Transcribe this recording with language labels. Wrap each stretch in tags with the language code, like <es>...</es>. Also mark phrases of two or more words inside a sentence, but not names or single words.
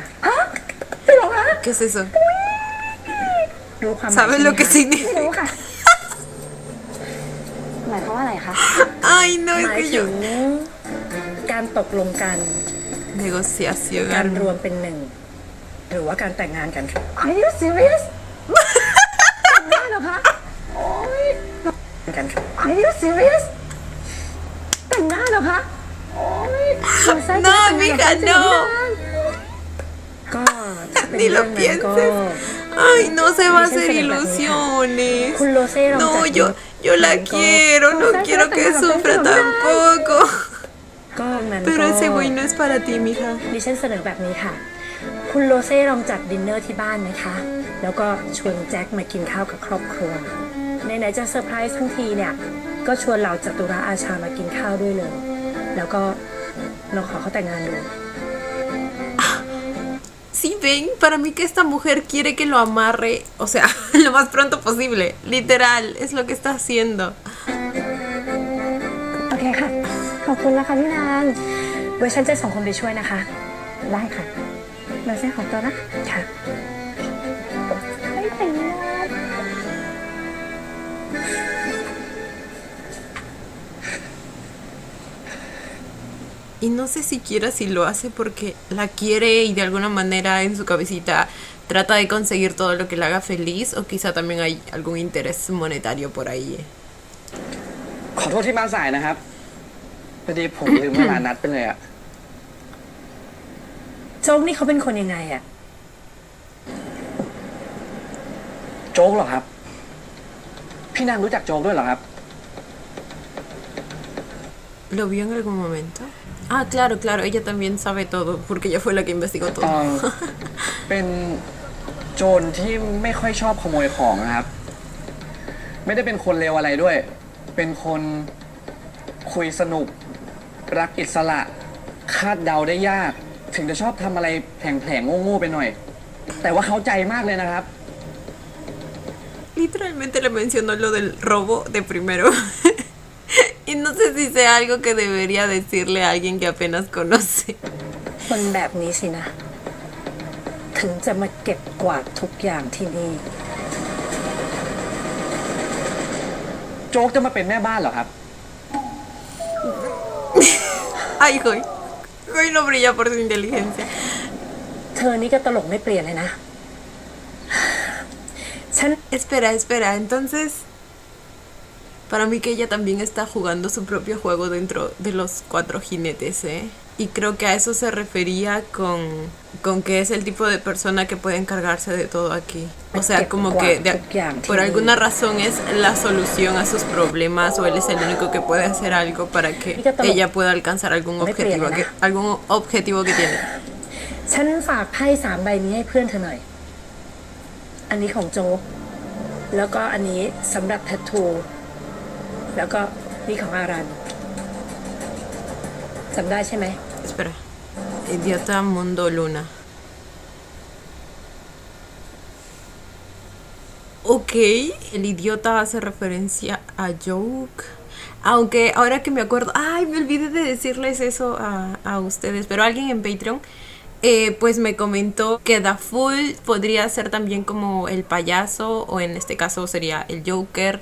<es>¿Qué es eso?</es> <th>รู้ความหมาย</th> <es>¿Sabes lo que</es> <th>ใช่ไหมคะ</th> <es>significa?</es> <th>รู้ค่ะ หมายความว่าอะไรคะ</th> <es>Ay, no,</es> <th>ห</th> <es>es</es> <th>มาย</th> <es>que</es> <th>ถึ</th> <es>yo.</es> <th>งการตกลงกัน</th> <es>Negociación.</es> <th>การรวมเป็นหนึ่ง หรือว่าการแต่งงานกันค่ะ</th> <en>Are you serious</en> <th>แต่งได้เหรอคะ กันค่ะ</th> <en>Are you serious</en> <th>แต่งได้เหรอคะโอ๊ยโรเซ่</th> <es>No,</es> <th>แต่งงาน</th> <es>mija,</es> <th>กับ</th> <es>no.</es> <th>ก็ถ้าเป็น</th> <es>Ni</es> <th>เรื่</th> <es>lo</es> <th>องนั้นก็</th> <es>pienses. Ay, no se va a hacer ilusiones.</es> <th>คุณโรเซ่ลองจัด</th> <es>No, yo la quiero, no quiero que sufra tampoco.</es> <th>ก็นั้น</th> <es>Pero</es> <th>ก็</th> <es>ese güey no es para ti, mija.</es> <th>ดิฉันเสนอแบบนี้ค่ะ คุณโรเซ่ลองจัดดินเนอร์ที่บ้านนะคะ แล้วก็ชวนแจ็คมากินข้าวกับครอบครัวไหนๆจะเซอร์ไพรส์ทั้งทีเนี่ย ก็ชวนเหล่าจัตุระอาชามากินข้าวด้วยเลย แล้วก็ลองขอเขาแต่งงานดู</th> <es>Sí, ven, para mí que esta mujer quiere que lo amarre, o sea, lo más pronto posible. Literal, es lo que está haciendo.</es> <th>โอเคค่ะ ขอบคุณนะคะพี่นาง ไว้ฉันจะส่งคนไปช่วยนะคะ ได้ค่ะโรเซ่ขอตัวนะ ค่ะ ไม่แต่งงาน</th> <es>Y no sé siquiera si lo hace porque la quiere y de alguna manera en su cabecita trata de conseguir todo lo que le haga feliz o quizá también hay algún interés monetario por ahí.</es> <th>ขอโทษที่มาสายนะครับพอดีผมลืมเวลานัดไปเลยอะ โจ๊กนี่เขาเป็นคนยังไงอะ โจ๊กเหรอครับ พี่นางรู้จักโจ๊กด้วยเหรอครับ</th> <es>¿Lo vio en algún momento? Ah, claro, claro, ella también sabe todo porque ella fue la que investigó</es> <th>เอ</th> <es>todo.</es> <th>อเป็นโจรที่ไม่ค่อยชอบขโมยของนะครับ ไม่ได้เป็นคนเลวอะไรด้วย เป็นคนคุยสนุก รักอิสระ คาดเดาได้ยาก ถึงจะชอบทำอะไรแผลงๆโง่ๆไปหน่อย แต่ว่าเข้าใจมากเลยนะครับ</th> <es>Literalmente le mencionó lo del robo de primero. Y no sé si sea algo que debería decirle a alguien que apenas conoce.</es> <th>คนแบบนี้สินะ ถึงจะมาเก็บกวาดทุกอย่างที่นี่ โจ๊กจะมาเป็นแม่บ้านเหรอครับ</th> <es>Ay, joy. Hoy no brilla por su inteligencia.</es> <th>เธอนี่ก็ตลกไม่เปลี่ยนเลยนะ ฉัน</th> <es>Espera, entonces... Para mí que ella también está jugando su propio juego dentro de los 4 jinetes, ¿eh? Y creo que a eso se refería con que es el tipo de persona que puede encargarse de todo aquí. O sea, como que por alguna razón es la solución a sus problemas o él es el único que puede hacer algo para que ella pueda alcanzar algún objetivo que tiene.</es> <th>ฉันฝากไพ่3 ใบนี้ให้เพื่อนเธอหน่อย อันนี้ของโจ๊ก แล้วก็อันนี้สำหรับแทททู แล้วก็นี่ของอารันจำได้ใช่ไหม</th> <es>Espera. Idiota Mundo Luna. Ok, el idiota hace referencia a Joke. Aunque ahora que me acuerdo, ay, me olvidé de decirles eso a ustedes, pero alguien en Patreon pues me comentó que Da Fool podría ser también como el payaso, o en este caso sería el Joker.</es>